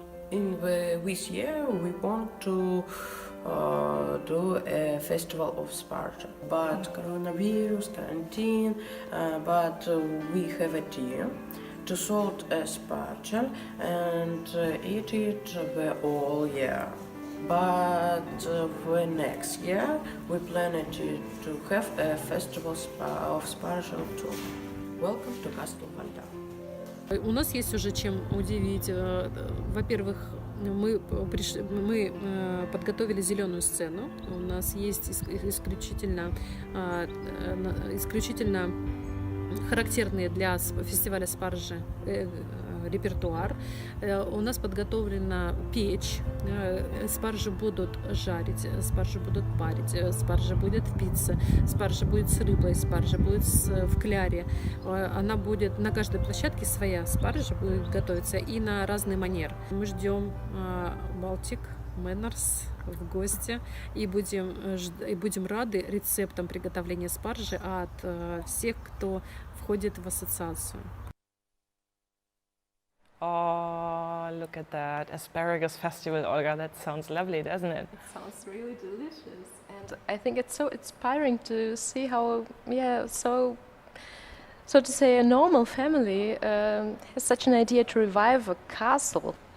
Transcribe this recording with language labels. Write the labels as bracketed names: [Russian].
[English] In this year we want to do a festival of Sparta, but coronavirus, quarantine, but we have a team to sort a Sparta and eat it the whole year. But for next year we plan to have a festival of Sparta too. Welcome to Castle Waldau. [Russian] У нас есть уже чем удивить. Во-первых, мы подготовили зеленую сцену. У нас есть исключительно характерные для фестиваля Спаржи репертуар. У нас подготовлена печь. Спаржи будут жарить, спаржи будут парить, спаржа будет в пицце, спаржа будет с рыбой, спаржа будет в кляре. Она будет на каждой площадке своя спаржа будет готовиться и на разный манер. Мы ждем Baltic Manors в гости и будем рады рецептам приготовления спаржи от всех, кто входит в ассоциацию. [English] Oh, look at that Asparagus Festival, Olga. That sounds lovely, doesn't it? It sounds really delicious. And I think it's so inspiring to see how, so to say, a normal family has such an idea to revive a castle.